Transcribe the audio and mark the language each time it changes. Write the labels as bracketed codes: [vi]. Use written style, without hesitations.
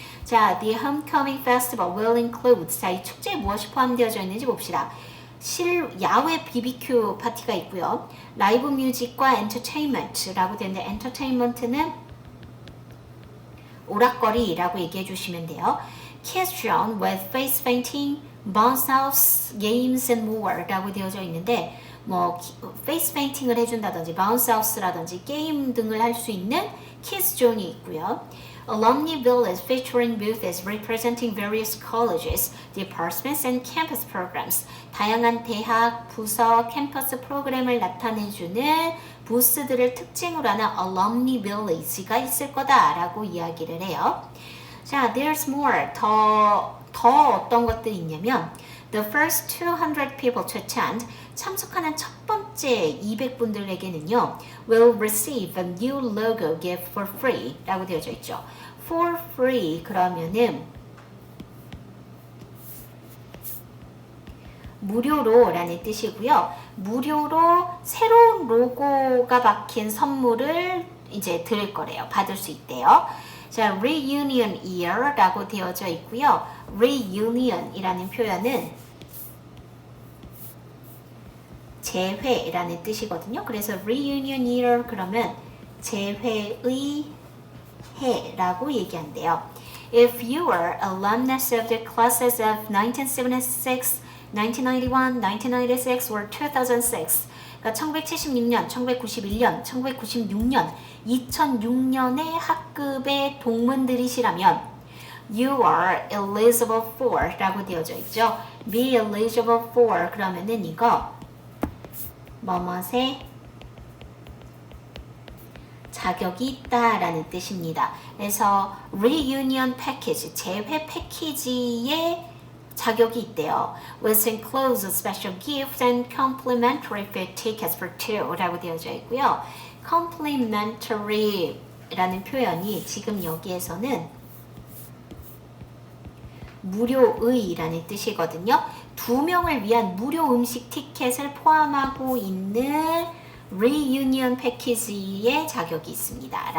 [en] 자, the homecoming festival will include. [ko] 자, 이 축제에 무엇이 포함되어져 있는지 봅시다. 야외 BBQ 파티가 있고요. 라이브 뮤직과 entertainment라고 되는데 entertainment는 오락거리라고 얘기해 주시면 돼요. [en] Kids shown with face painting, bounce house, games and more [ko] 라고 되어져 있는데 뭐 face painting을 해준다든지 bounce house라든지 게임 등을 할 수 있는 kids 존이 있고요. [en] Alumni Village featuring booths representing various colleges, departments, and campus programs. [ko] 다양한 대학, 부서, 캠퍼스 프로그램을 나타내주는 부스들을 특징으로 하는 Alumni Village가 있을 거다라고 이야기를 해요. [en] 자, there's more. [ko] 더 어떤 것들이 있냐면 [en] The first 200 people to attend [ko] 참석하는 첫 번째 200분들에게는요 [en] will receive a new logo gift for free [ko] 라고 되어져 있죠. [en] For free [ko] 그러면은 무료로 라는 뜻이고요. 무료로 새로운 로고가 박힌 선물을 이제 드릴 거래요. 받을 수 있대요. 자, reunion year 라고 되어져 있고요. reunion 이라는 표현은 재회라는 뜻이거든요. 그래서 reunion year 그러면 재회의 해라고 얘기한대요. [en] If you were alumnus of the classes of 1976, 1991, 1996 or 2006, [ko] 그러니까 1976년, 1991년, 1996년, 2006년의 학급의 동문들이시라면 [en] You are eligible for [ko] 라고 되어져 있죠. Be eligible for 그러면은 이거 뭐뭇의 자격이 있다라는 뜻입니다. 그래서 reunion package, 재회 패키지에 자격이 있대요. [en] Which includes a special gift and complimentary field tickets for two [ko] 라고 되어져 있고요. complimentary 라는 표현이 지금 여기에서는 무료의라는 뜻이거든요. 2명을 위한 무료 음식 티켓을 포함하고 있는 reunion 패키지의 자격이 있습니다.